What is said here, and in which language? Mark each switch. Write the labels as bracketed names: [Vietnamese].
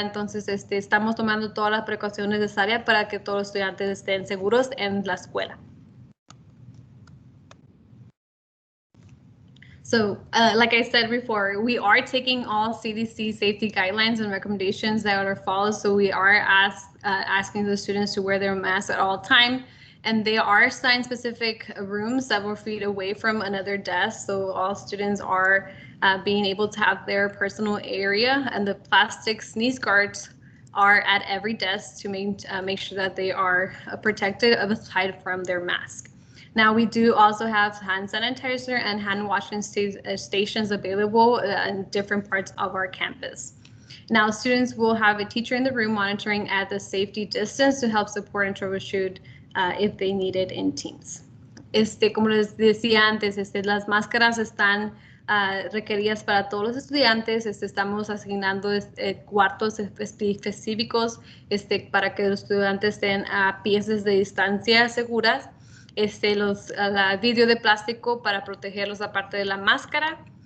[Spanish] Entonces, estamos tomando todas las precauciones necesarias para que todos los estudiantes estén seguros en la escuela. [English] So, like I said before, we are taking all CDC safety guidelines and recommendations that are followed. So we are asking the students to wear their masks at all time. And they are assigned specific rooms several feet away from another desk. So all students are being able to have their personal area, and the plastic sneeze guards are at every desk to make sure that they are protected aside from their mask. Now, we do also have hand sanitizer and hand washing stations available in different parts of our campus. Now, students will have a teacher in the room monitoring at the safety distance to help support and troubleshoot if they need it in teams. [Spanish] Como les decía antes, las máscaras están requeridas para todos los estudiantes. Estamos asignando cuartos específicos para que los estudiantes estén a pies de distancia seguras. Vidrio de plástico para protegerlos aparte de la máscara.